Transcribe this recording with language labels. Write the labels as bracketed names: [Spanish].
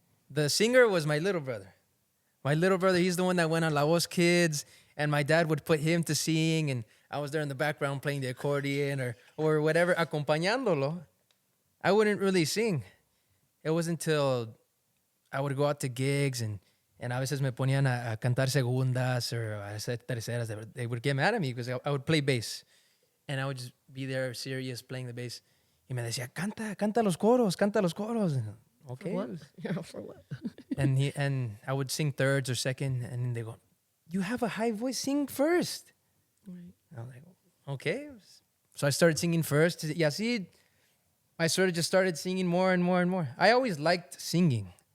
[English] The singer was my little brother. My little brother, he's the one that went on La Voz Kids, and my dad would put him to sing, and I was there in the background playing the accordion or whatever, [Spanish] acompañándolo. [English] I wouldn't really sing. It wasn't until I would go out to gigs and [Spanish] a veces me ponían a cantar segundas [English] or [Spanish] a hacer terceras. [English] They would get mad at me because I would play bass, and I would just be there serious playing the bass. [Spanish] Y me decía, canta los coros. [English] Okay. What? For what? And I would sing thirds or second, and they go, you have a high voice, sing first. Right. I was like, okay. So I started singing first. Yeah, see, I sort of just started singing more and more and more. I always liked singing,